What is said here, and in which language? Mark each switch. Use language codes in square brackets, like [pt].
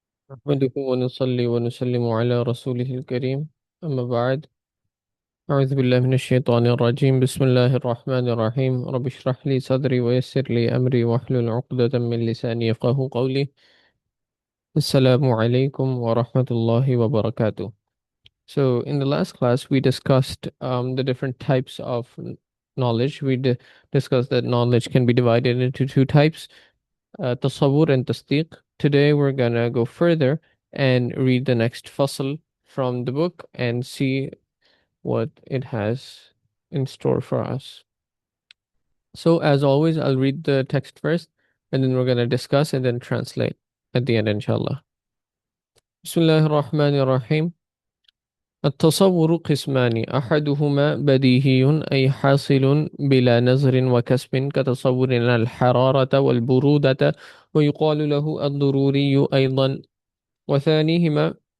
[ar] نحمده ونصلي ونسلم على رسوله الكريم أما بعد. أعوذ بالله من الشيطان الرجيم. بسم الله الرحمن الرحيم. رب اشرح لي صدري ويسر لي أمري واحلل عقدة من لساني يفقه قولي. السلام عليكم ورحمة الله وبركاته. [en] So in the last class we discussed the different types of knowledge. Discussed that knowledge can be divided into two types, tasawwur and tasdeeq. Today we're gonna go further and read the next fasl from the book and see what it has in store for us. So as always, I'll read the text first and then we're gonna discuss and then translate at the end, inshallah. [ar] Bismillahir Rahmanir Rahim. التصور قسمان أحدهما بديهي أي حاصل بلا نظر وكسب كتصور الحرارة والبرودة ويقال له الضروري أيضا، وثانيهما